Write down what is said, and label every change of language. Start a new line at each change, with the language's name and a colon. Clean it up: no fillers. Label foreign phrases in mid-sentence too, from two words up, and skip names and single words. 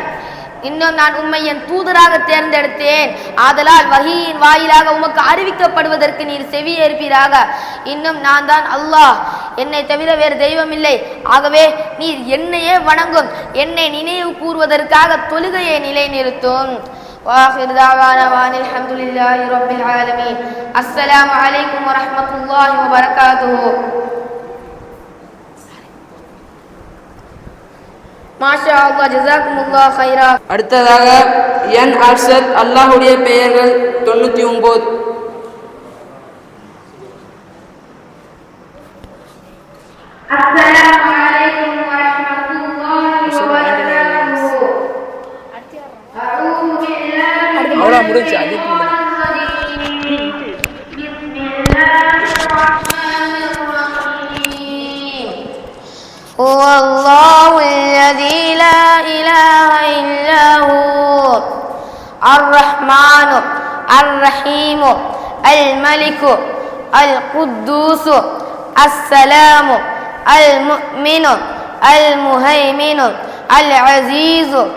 Tamil: இன்னும் நான் உம்மை என் தூதராக தேர்ந்தெடுத்தேன். ஆதலால் வஹீயின் வாயிலாக உமக்கு அறிவிக்கப்படுவதற்கு நீர் செவியேற்பீராக. இன்னும் நான் தான் அல்லாஹ், என்னை தவிர வேறு தெய்வம் இல்லை. ஆகவே நீர் என்னையே வணங்கும். என்னை நினைவு கூறுவதற்காக தொழுகையை நிலைநிறுத்தும்.
Arabic: وآخر دعوانا وأن الحمد لله رب العالمين. السلام عليكم ورحمة الله وبركاته. ما شاء الله، جزاكم الله خيرا.
Tamil: அடுத்ததாக என் அர்ஷத் அல்லாஹுடைய பெயர்கள் 99.
Arabic: السلام عليكم ورحمة الله وبركاته. أعوذ بالله
Tamil: அவ்வளோ முடிஞ்சு. அதுக்கு
Arabic: هو الله الذي لا إله إلا هو الرحمن الرحيم الملك القدوس السلام المؤمن المهيمن العزيز